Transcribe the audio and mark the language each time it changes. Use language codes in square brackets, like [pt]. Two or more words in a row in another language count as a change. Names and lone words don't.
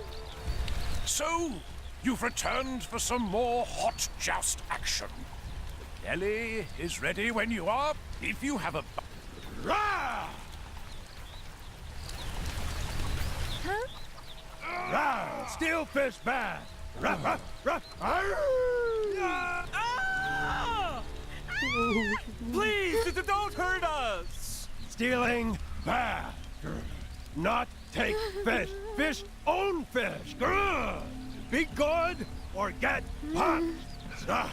[en] So, you've returned for some more hot joust action. Nelly is ready when you are. If you have a... Rah! Huh? Rah! Steelfish bad! Rah, rah, rah! Please, don't hurt us! Stealing bad! Not take fish. Fish own fish! Grr! Be good or get punished! Ah.